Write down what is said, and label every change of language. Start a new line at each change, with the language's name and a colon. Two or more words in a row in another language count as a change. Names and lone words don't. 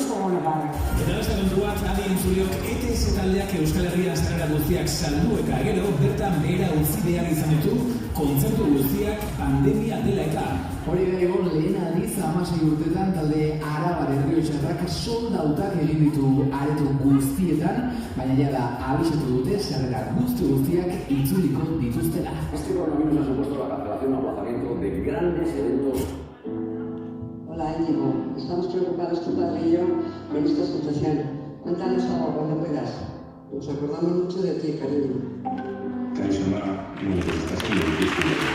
Basque: Eta beste kontuak, adi entzuliok, ETS taldeak Euskal Herria sarrera guztiak saldu eta gero, bertan behera utzi behar izan ditu, kontzertu guztiak pandemia dela eta. Hori da egon lehen aldiz 16 urtetan talde Arabar Errioxarrak soldautak egin ditu areto guztietan, baina jada abisatu dute sarrera guztiak itzuliko dituztela.
Spanish: Este coronavirus ha supuesto la cancelación o aplazamiento de grandes eventos. Hola Íñigo, estamos preocupados tu padre y yo con esta situación. Cuéntanos algo cuando puedas. Nos acordamos mucho de ti, cariño. Kaixo, bueno, pues está siendo difícil.